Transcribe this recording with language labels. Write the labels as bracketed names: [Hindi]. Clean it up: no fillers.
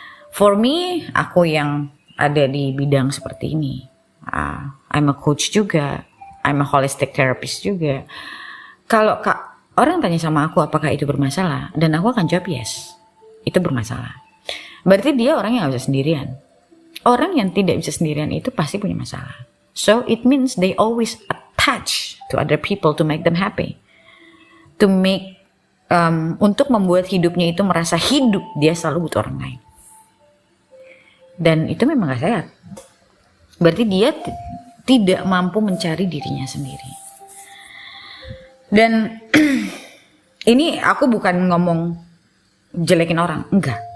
[English] For me, [Indonesian] aku yang ada di bidang seperti ini, [English] I'm a coach [Indonesian] juga, [English] I'm a holistic therapist [Indonesian] juga. Kalau orang tanya sama aku apakah itu bermasalah, dan aku akan jawab yes, itu bermasalah. Berarti dia orang yang gak bisa sendirian. Orang yang tidak bisa sendirian itu pasti punya masalah. [English] So it means they always attach to other people to make them happy. To make [Indonesian] untuk membuat hidupnya itu merasa hidup, dia selalu butuh orang lain. Dan itu memang gak sehat. Berarti dia tidak mampu mencari dirinya sendiri. Dan ini aku bukan ngomong jelekin orang, enggak.